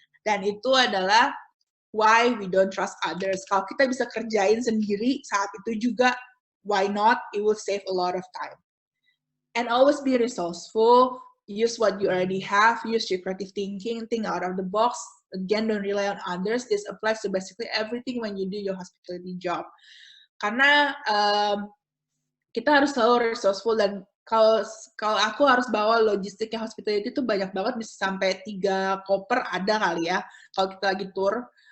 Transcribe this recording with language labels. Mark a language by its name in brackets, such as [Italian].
[Indonesian] Dan itu adalah [English] why we don't trust others. [Indonesian] Kalau kita bisa kerjain sendiri saat itu juga, [English] why not? It will save a lot of time. And always be resourceful. Use what you already have. Use your creative thinking. Think out of the box. Again, don't rely on others. This applies to basically everything when you do your hospitality job. [Indonesian] Karena kita harus selalu resourceful, dan kalau aku harus bawa logistiknya hospitality itu banyak banget, bisa sampai 3 koper ada kali ya kalau kita lagi tour.